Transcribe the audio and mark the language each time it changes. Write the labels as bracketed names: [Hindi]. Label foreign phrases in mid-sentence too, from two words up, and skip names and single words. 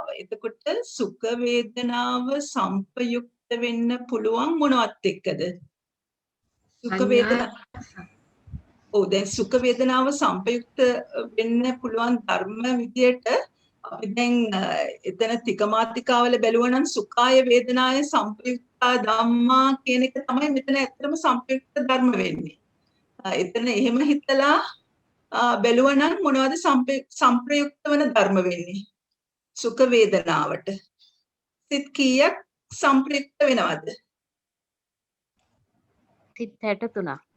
[Sinhala] එතකොට සුඛ වේදනාව සංපයුක්ත වෙන්න පුළුවන් මොනවත් එක්කද? සුඛ වේදනාව. දැන් සුඛ වේදනාව සංපයුක්ත වෙන්න පුළුවන් ධර්ම විදියට අපි දැන් එතන තිකමාතිකාවල බැලුවා නම් [Pali] සුඛාය වේදනාය සංපයුක්තා ධම්මා [Sinhala] කියන එක තමයි මෙතන ඇත්තටම සංපයුක්ත ධර්ම වෙන්නේ. එතන එහෙම හිතලා බැලුවා නම් මොනවද සංප්‍රයුක්ත වෙන ධර්ම වෙන්නේ? සුඛ වේදනාවට සිත් කීයක් සංප්‍රයුක්ත වෙනවද? සිත් 63ක්.